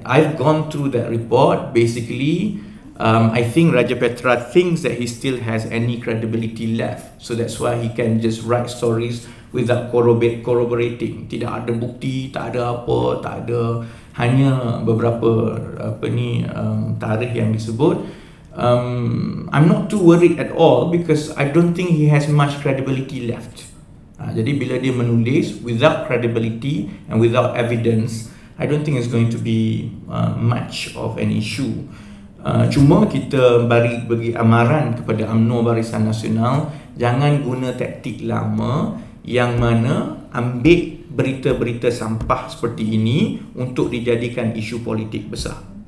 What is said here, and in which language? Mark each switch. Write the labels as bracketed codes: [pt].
[en] I've gone through that report. Basically, I think Raja Petra thinks that he still has any credibility left, so that's why he can just write stories without corroborating. [ms] Tidak ada bukti, tak ada apa, tak ada, hanya beberapa tarikh yang disebut. [en] I'm not too worried at all, because I don't think he has much credibility left. [ms] Jadi bila dia menulis [en] without credibility and without evidence, I don't think it's going to be much of an issue. [ms] Cuma kita bagi amaran kepada UMNO Barisan Nasional, jangan guna taktik lama yang mana ambil berita-berita sampah seperti ini untuk dijadikan isu politik besar.